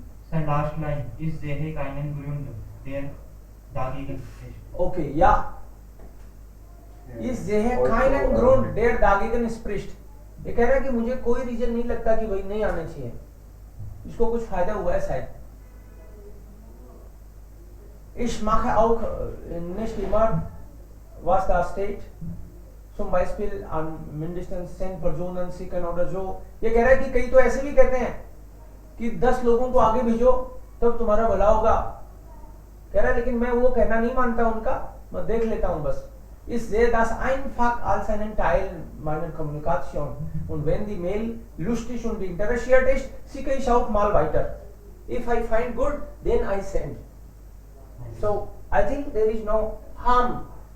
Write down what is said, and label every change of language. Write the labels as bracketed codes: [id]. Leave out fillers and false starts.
[en] sir last line इस [de] sehe keinen Grund der dagegen spricht। Okay, ja। Ich sehe keinen Grund der dagegen spricht। [hi] ये कह रहा है कि मुझे कोई रीजन नहीं लगता कि भाई नहीं आना चाहिए, इसको कुछ फायदा हुआ है शायद। [de] Ich mache auch nicht immer was da steht, zum Beispiel an mindestens 10 Personen schicken oder so। [hi] ये कह रहा है कि कई तो ऐसे भी कहते हैं कि 10 लोगों को आगे भेजो तब तुम्हारा भला होगा, कह रहा है, लेकिन मैं वो कहना नहीं मानता उनका, मैं देख लेता हूं बस। [de] Ich sehe das einfach als einen Teil meiner Kommunikation und wenn die Mail lustig und interessiert ist, schicke ich auch mal weiter. [en] If I find good, then I send. So I think there is no harm.